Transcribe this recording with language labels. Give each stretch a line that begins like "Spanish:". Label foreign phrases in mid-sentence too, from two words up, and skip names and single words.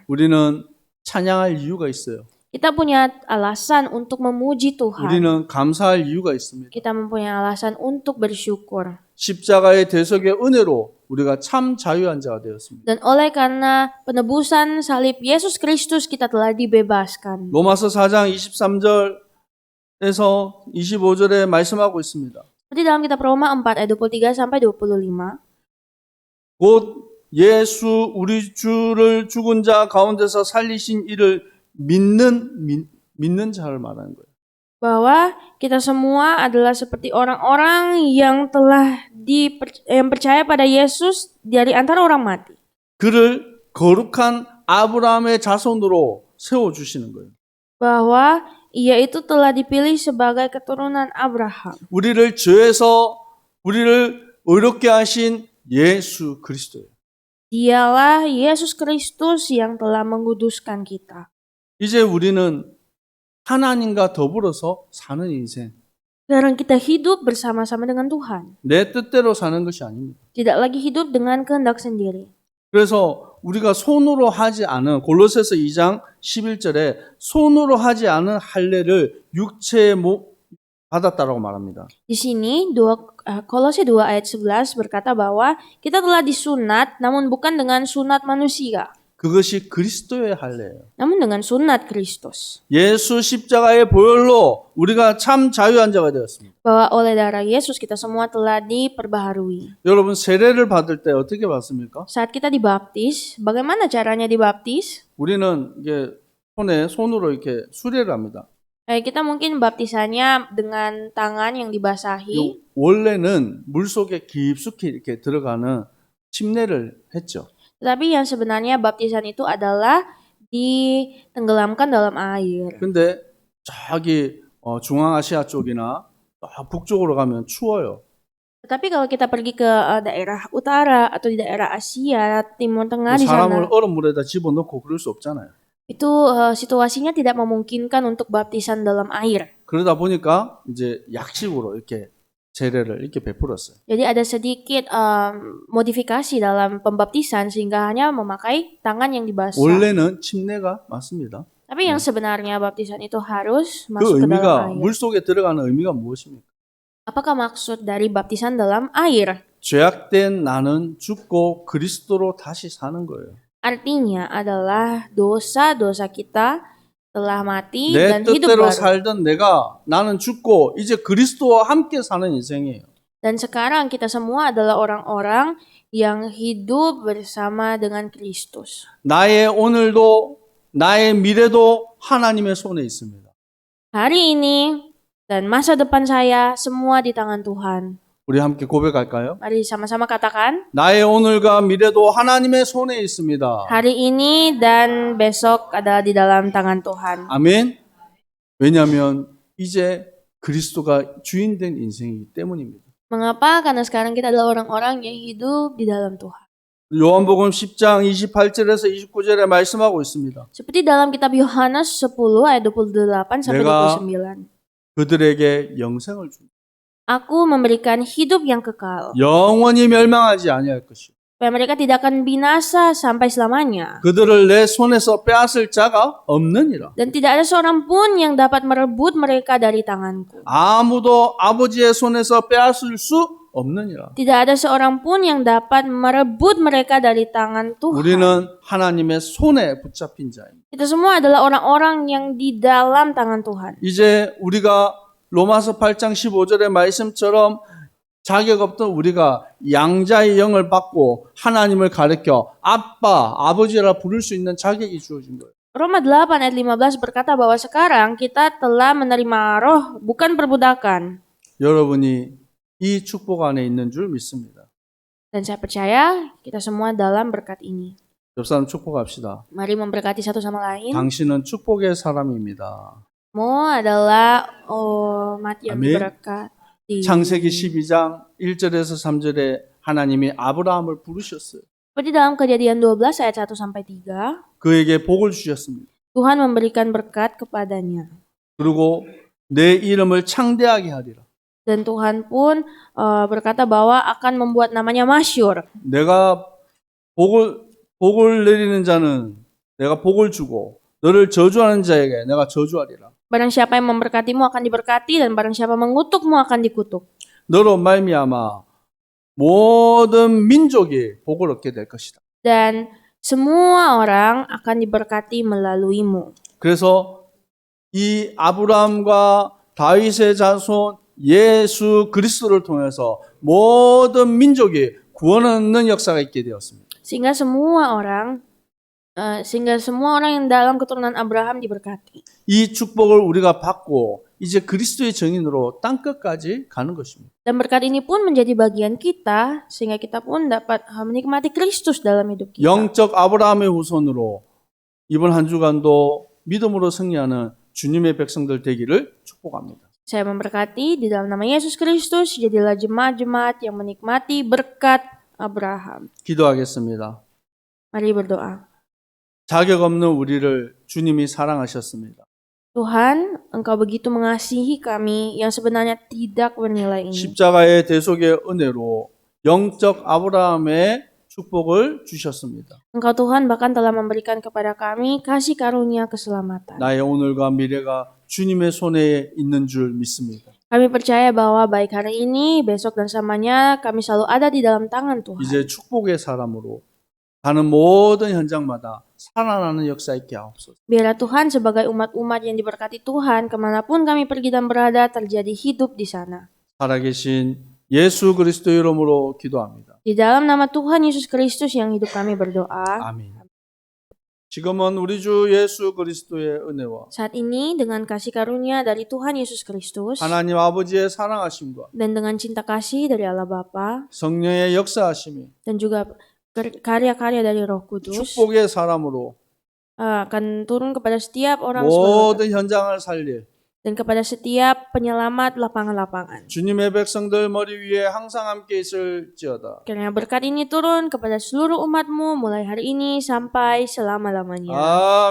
Korean: 우리는 찬양할 이유가 있어요.
Indonesian: Kita punya alasan untuk memuji Tuhan.
Korean: 우리는 감사할 이유가 있습니다.
Indonesian: Kita mempunyai alasan untuk bersyukur.
Korean: 십자가의 대속의 은혜로 우리가 참 자유한 자가 되었습니다.
Indonesian: Dan oleh karena penebusan salib Yesus Kristus kita telah dibebaskan.
Korean: 로마서 4장 23절에서 25절에 말씀하고 있습니다.
Indonesian: Seperti dalam kitab Roma 4 ayat 23 sampai 25.
Korean: 곧 예수 우리 주를 죽은 자 가운데서 살리신 이를 믿는 자를 말하는 거예요.
Indonesian: Bahwa kita semua adalah seperti orang-orang yang telah yang percaya pada Yesus dari antara orang mati.
Korean: 그를 거룩한 아브라함의 자손으로 세워 주시는 거예요.
Indonesian: Bahwa ia itu telah dipilih sebagai keturunan Abraham.
Korean: 우리를 죄에서 우리를 의롭게 하신 예수 그리스도예요.
Indonesian: Dialah Yesus Kristus yang telah menguduskan kita.
Korean: 이제 우리는 하나님과 더불어서 사는 인생.
Indonesian: Sekarang kita hidup bersama-sama dengan Tuhan.
Korean: 내 뜻대로 사는 것이 아닙니다.
Indonesian: Tidak lagi hidup dengan kehendak sendiri.
Korean: 그래서 우리가 손으로 하지 않은 골로새서 2장 11절에 손으로 하지 않은 할례를 육체에 받았다라고 말합니다.
Indonesian: Di sini Kolose 2 ayat 11 berkata bahwa kita telah disunat namun bukan dengan sunat manusia,
Korean: 그것이 그리스도의 할례예요.
Indonesian: namun dengan sunat Kristus.
Korean: 예수 십자가의 보혈로 우리가 참 자유한 자가 되었습니다.
Indonesian: Bahwa oleh darah Yesus kita semua telah diperbaharui.
Korean: 여러분 세례를 받을 때 어떻게 받습니까?
Indonesian: Saat kita dibaptis, bagaimana caranya dibaptis?
Korean: 우리는 이게 손으로 이렇게 수레를 합니다.
Indonesian: Kita mungkin baptisannya dengan tangan yang dibasahi.
Korean: 원래는 물 속에 깊숙이 이렇게 들어가는 침례를 했죠.
Indonesian: Tetapi yang sebenarnya baptisan itu adalah ditenggelamkan dalam air.
Korean: 근데 저기 중앙아시아 쪽이나 북쪽으로 가면 추워요.
Indonesian: Tetapi kalau kita pergi ke daerah utara atau di daerah Asia, Timur Tengah di
Korean: 사람을
Indonesian: sana,
Korean: 얼음물에다 집어넣고 그럴 수 없잖아요.
Indonesian: itu situasinya tidak memungkinkan untuk baptisan dalam air.
Korean: 그러다 보니까 이제 약식으로 이렇게 세례를 이렇게 베풀었어요.
Indonesian: Jadi ada sedikit modifikasi dalam pembaptisan sehingga hanya memakai tangan yang dibasuh.
Korean: 원래는 침례가 맞습니다.
Indonesian: Tapi yang sebenarnya baptisan itu harus
Korean: 그
Indonesian: masuk ke dalam
Korean: 의미가
Indonesian: air.
Korean: 물 속에 들어가는 의미가 무엇입니까?
Indonesian: Apakah maksud dari baptisan dalam air?
Korean: 죄악된 나는 죽고 그리스도로 다시 사는 거예요.
Indonesian: Artinya adalah dosa-dosa kita telah mati
Korean: 내
Indonesian: dan hidup
Korean: 뜻대로
Indonesian: baru.
Korean: 살던 내가 나는 죽고 이제 그리스도와 함께 사는 인생이에요.
Indonesian: Dan sekarang kita semua adalah orang-orang yang hidup bersama dengan Kristus.
Korean: 나의 오늘도 나의 미래도 하나님의 손에 있습니다.
Indonesian: Hari ini dan masa depan saya semua di tangan Tuhan.
Korean: 우리 함께 고백할까요?
Indonesian: Mari sama-sama katakan,
Korean: 나의 오늘과 미래도 하나님의 손에 있습니다.
Indonesian: hari ini dan besok adalah di dalam tangan Tuhan.
Korean: 아멘. 왜냐하면 이제 그리스도가 주인된 인생이기 때문입니다.
Indonesian: Mengapa? Karena sekarang kita adalah orang-orang yang hidup di dalam Tuhan.
Korean: 요한복음 10장 28절에서 29절에 말씀하고 있습니다.
Indonesian: Seperti dalam kitab Yohanes 10 ayat 28 sampai
Korean: 내가
Indonesian: 29.
Korean: 그들에게 영생을 줍니다.
Indonesian: Aku memberikan hidup yang kekal,
Korean: 영원히 멸망하지 아니할 것이요.
Indonesian: supaya mereka tidak akan binasa sampai selamanya.
Korean: 그들을 내 손에서 빼앗을 자가 없느니라.
Indonesian: Dan tidak ada seorang pun yang dapat merebut mereka dari tanganku.
Korean: 아무도 아버지의 손에서 빼앗을 수 없느니라.
Indonesian: Tidak ada seorang pun yang dapat merebut mereka dari tangan Tuhan.
Korean: 우리는 하나님의 손에 붙잡힌 자입니다.
Indonesian: Kita semua adalah orang-orang yang di dalam tangan Tuhan.
Korean: 이제 우리가 로마서 8장 15절의 말씀처럼 자격 없던 우리가 양자의 영을 받고 하나님을 가르쳐 아빠, 아버지라 부를 수 있는 자격이 주어진 거예요.
Indonesian: Roma 8 ayat 15 berkata bahwa sekarang kita telah menerima roh bukan perbudakan.
Korean: 여러분이 이 축복 안에 있는 줄 믿습니다.
Indonesian: Dan saya percaya kita semua dalam berkat ini.
Korean: 옆 사람 축복합시다.
Indonesian: Mari memberkati satu sama lain.
Korean: 당신은 축복의 사람입니다.
Indonesian: Mo adalah umat yang Amin. diberkati.
Korean: 창세기 12장 1절에서 3절에 하나님이 아브라함을 부르셨어요.
Indonesian: Seperti dalam Kejadian 12 ayat 1 sampai 3,
Korean: 그에게 복을 주셨습니다.
Indonesian: Tuhan memberikan berkat kepadanya.
Korean: 그리고 내 이름을 창대하게 하리라.
Indonesian: Dan Tuhan pun berkata bahwa akan membuat namanya masyhur.
Korean: 내가 복을 내리는 자는 내가 복을 주고 너를 저주하는 자에게 내가 저주하리라.
Indonesian: Barang siapa yang memberkatimu akan diberkati dan barang siapa mengutukmu akan dikutuk.
Korean: 너로 말미암아 모든 민족이 복을 얻게 될 것이다.
Indonesian: Dan semua orang akan diberkati melaluimu.
Korean: 그래서 이 아브라함과 다윗의 자손 예수 그리스도를 통해서 모든 민족이 구원 얻는 역사가 있게 되었습니다.
Indonesian: Sehingga semua orang yang dalam keturunan Abraham diberkati.
Korean: 이 축복을 우리가 받고 이제 그리스도의 증인으로 땅 끝까지 가는 것입니다.
Indonesian: Dan berkat ini pun menjadi bagian kita sehingga kita pun dapat menikmati Kristus dalam hidup kita.
Korean: 영적 아브라함의 후손으로 이번 한 주간도 믿음으로 승리하는 주님의 백성들 되기를 축복합니다.
Indonesian: Saya memberkati di dalam nama Yesus Kristus, jadilah jemaat-jemaat yang menikmati berkat Abraham.
Korean: 기도하겠습니다.
Indonesian: Mari berdoa.
Korean: 자격 없는 우리를 주님이 사랑하셨습니다.
Indonesian: Tuhan, Engkau begitu mengasihi kami yang sebenarnya tidak bernilai ini.
Korean: 십자가의 대속의 은혜로 영적 아브라함의 축복을 주셨습니다.
Indonesian: Engkau Tuhan bahkan telah memberikan kepada kami kasih karunia keselamatan.
Korean: 나의 오늘과 미래가 주님의 손에 있는 줄 믿습니다.
Indonesian: Kami percaya bahwa baik hari ini, besok dan selamanya kami selalu ada di dalam tangan Tuhan.
Korean: 이제 축복의 사람으로 가는 모든 현장마다 살아나는 역사 있게 하옵소서.
Indonesian: Biarlah Tuhan sebagai umat-umat yang diberkati Tuhan, kemanapun kami pergi dan berada, terjadi hidup di sana.
Korean: 살아계신 예수 그리스도 이름으로 기도합니다.
Indonesian: Di dalam nama Tuhan Yesus Kristus yang hidup kami berdoa.
Korean: 아멘. 지금은 우리 주 예수 그리스도의 은혜와
Indonesian: Saat ini dengan kasih karunia dari Tuhan Yesus Kristus
Korean: 하나님 아버지의 사랑하심과
Indonesian: dan dengan cinta kasih dari Allah Bapa
Korean: 성령의 역사하심이
Indonesian: dan juga karya-karya dari Roh Kudus
Korean: 축복의 사람으로
Indonesian: akan turun kepada setiap orang sebagai
Korean: 모든 현장을 살릴
Indonesian: dan kepada setiap penyelamat lapangan-lapangan.
Korean: 주님의 백성들 머리 위에 항상 함께 있을지어다.
Indonesian: Kiranya berkat ini turun kepada seluruh umatmu mulai hari ini sampai selama-lamanya.